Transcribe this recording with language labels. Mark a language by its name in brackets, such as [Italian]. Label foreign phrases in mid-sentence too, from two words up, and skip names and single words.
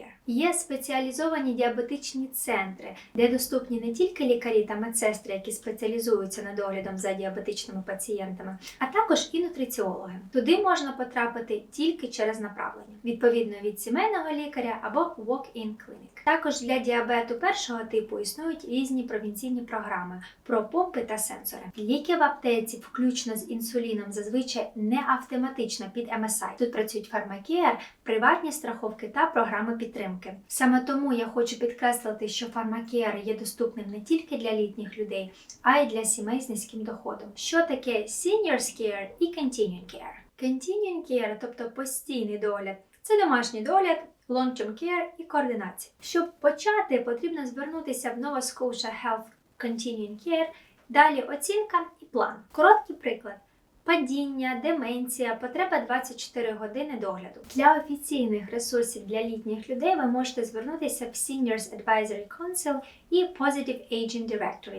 [Ukrainian] Є спеціалізовані діабетичні центри, де доступні не тільки лікарі та медсестри, які спеціалізуються над доглядом за діабетичними пацієнтами, а також і нутриціологи. Туди можна потрапити тільки через направлення, відповідно від сімейного лікаря або [English] walk-in clinic. [Ukrainian] Також для діабету першого типу існують різні провінційні програми про помпи та сенсори. Ліки в аптеці, включно з інсуліном, зазвичай не автоматично під MSI. Тут працюють Pharmacare, приватні страховки та програми підтримки. Саме тому я хочу підкреслити, що Pharmacare є доступним не тільки для літніх людей, а й для сімей з низьким доходом. Що таке Seniors Care і Continuing Care? Continuing Care, тобто постійний догляд, це домашній догляд, [English] long-term care [Ukrainian] і координація. Щоб почати, потрібно звернутися в Nova Scotia Health Continuing Care, далі оцінка і план. Короткий приклад. Падіння, деменція, потреба 24 години догляду. Для офіційних ресурсів для літніх людей ви можете звернутися в Seniors Advisory Council і Positive Aging Directory.